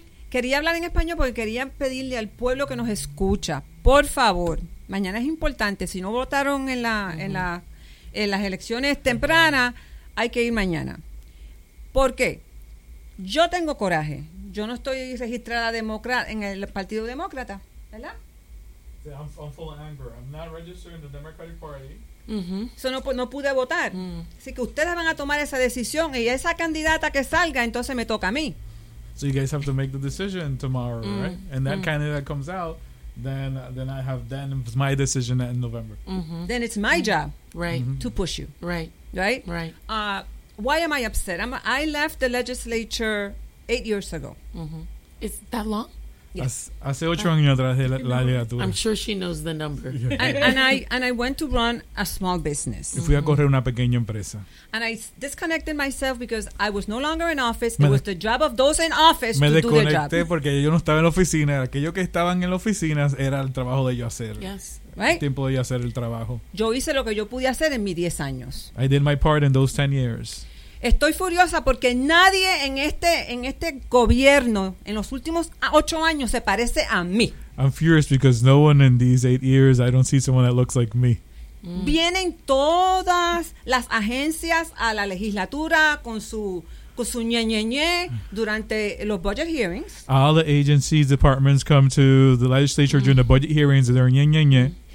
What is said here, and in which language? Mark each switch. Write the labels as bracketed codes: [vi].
[es] Quería hablar en español porque quería pedirle al pueblo que nos escucha, por favor, mañana es importante, si no votaron en las elecciones tempranas, hay que ir mañana. ¿Por qué? Yo tengo coraje, yo no estoy registrada en el Partido Demócrata, ¿verdad? [en] I'm full of anger, I'm not registered in the Democratic Party. [es] No pude votar, así que ustedes van a tomar esa decisión y esa candidata que salga, entonces me toca a mí. [en] So you guys have to make the decision tomorrow, right? And that candidate comes out, then it's my decision in November. Mm-hmm. Then it's my job, right, to push you, right? Right? Right. Why am I upset? I left the legislature 8 years ago. Mm-hmm. Is that long? Yes. [es] Hace 8 años atrás de la legislatura. [en] I'm sure she knows the number. And I went to run a small business. [es] Y fui a correr una pequeña empresa. [en] And I disconnected myself because I was no longer in office. It was the job of those in office to do their job. [es] Me desconecté porque yo no estaba en la oficina. Aquellos que estaban en la oficina era el trabajo de ellos hacer. [en] Yes. Right? [es] Tiempo de ellos hacer el trabajo. Yo hice lo que yo pude hacer en mis 10 años. [en] I did my part in those 10 years. [es] Estoy furiosa porque nadie en este gobierno en los últimos 8 años se parece a mí. [en] I'm furious because no one in these 8 years, I don't see someone that looks like me. [es] Vienen todas las agencias a la legislatura con su ñe durante los budget hearings. [en] All the agencies, departments come to the legislature during the budget hearings and they're ñe.